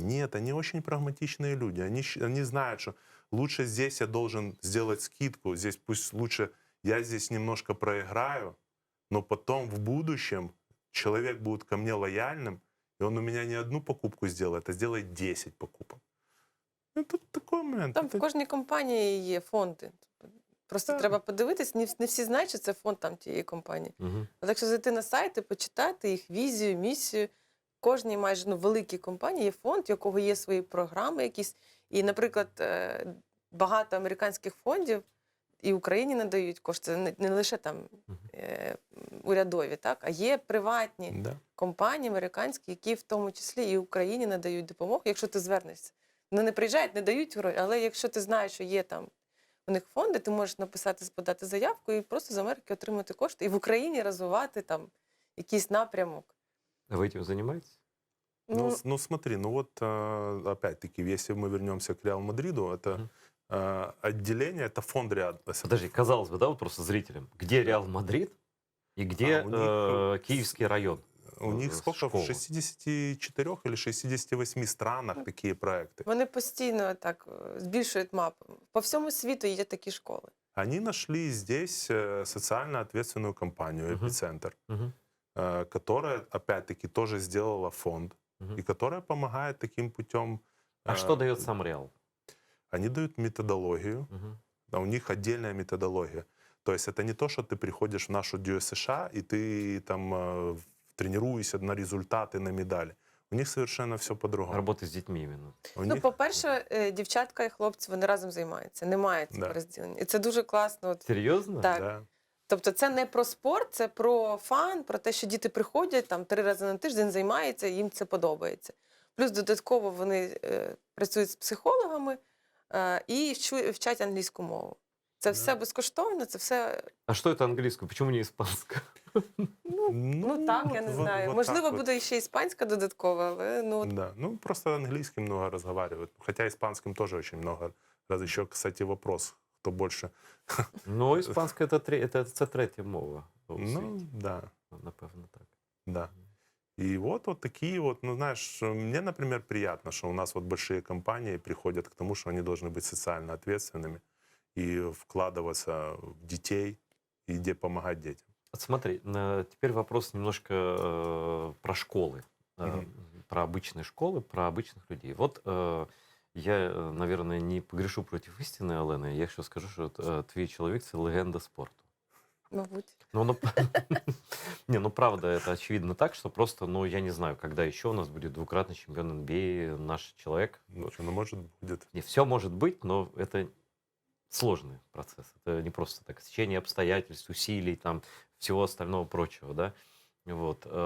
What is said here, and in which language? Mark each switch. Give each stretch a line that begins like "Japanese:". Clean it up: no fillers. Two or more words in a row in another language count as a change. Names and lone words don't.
Russian: Нет, они очень прагматичные люди. Они знают, что лучше здесь я должен сделать скидку, здесь пусть лучше я здесь немножко проиграю, но потом в будущем человек будет ко мне лояльным, и он у меня не одну покупку сделает, а сделает 10 покупок. Ну, тут такой момент.
Ukrainian: Там в кожній компанії є фонди. Просто Так. треба подивитись, не всі знають, що це фонд там тієї компанії. Мгм. Але якщо зайти на сайт і почитати їх візію, місію, в кожній майже великій компанії є фонд, у якого є свої програми якісь. І, наприклад, багато американських фондів і Україні надають кошти, не лише там Мгм. урядові, так, а є приватні
Russian: Да.
Ukrainian: компанії американські, які в тому числі і Україні надають допомогу, якщо ти звернешся. Вони не приїжджають, не дають гроші, але якщо ти знаєш, що є там у них фонди, ти можеш написати, подати заявку і просто з Америки отримати кошти. І в Україні розвивати там якийсь напрямок.
Russian: А вы этим занимаетесь? Ну, смотри, ну вот опять-таки, если мы вернемся к Реал Мадриду, это Мгм. отделение, это фонд Реал. Подожди, казалось бы, да, вот просто зрителям, где Реал Мадрид и где у них, Киевский район? У них сколько? школа. В 64 или 68 странах такие проекты.
Ukrainian: Вони постійно так збільшують мапу. По всьому світу є такі школи.
Russian: Они нашли здесь социально ответственную компанию Мгм. «Эпицентр», Мгм. которая, опять-таки, тоже сделала фонд, Мгм. и которая помогает таким путем. А что дает сам Реал? Они дают методологию, Мгм. а у них отдельная методология. То есть это не то, что ты приходишь в нашу США и ты там тренируешься на результаты, на медали. У них совершенно все по-другому. Работа с детьми именно. У Ну, них-
Ukrainian: по-перше, дівчатка і хлопці, вони разом займаються. Немає цього
Russian: Да.
Ukrainian: розділення. І це дуже класно. От,
Russian: Серьезно?
Ukrainian: так.
Russian: Да.
Ukrainian: Тобто це не про спорт, це про фан, про те, що діти приходять там 3 рази на тиждень, займаються, і їм це подобається. Плюс додатково вони працюють з психологами і вчать англійську мову. Це Да. все безкоштовно, це все.
Russian: А что это английское? Почему не испанское?
Ukrainian: Ну так, я не
Russian: вот-
Ukrainian: знаю.
Russian: вот
Ukrainian: Можливо,
Russian: так вот.
Ukrainian: буде ще іспанська додаткова, але ну от
Russian: Да, ну просто английским много разговаривают. Хотя испанским тоже очень много. Раз еще, кстати, вопрос, кто больше.
Ukrainian: Ну, испанское це третя мова у
Russian: Ну,
Ukrainian: світі.
Russian: да,
Ukrainian: Напевно, так.
Russian: да. И вот такие вот, ну знаешь, мне, например, приятно, что у нас вот большие компании приходят к тому, что они должны быть социально ответственными и вкладываться в детей, и где помогать детям. Вот смотри, теперь вопрос немножко про школы, Мгм. про обычные школы, про обычных людей. Вот я, наверное, не погрешу против истины, Олена. Я еще скажу, что
Ukrainian: твій чоловік – це легенда спорту. мабуть.
Russian: Ну, не, ну правда, это очевидно так, что просто, ну, я не знаю, когда еще у нас будет двукратный чемпион НБА, наш человек. Ну, что, ну, может, будет. Не, все может быть, но это сложный процесс. Это не просто так стечение обстоятельств, усилий, там, всего остального прочего, да. Вот.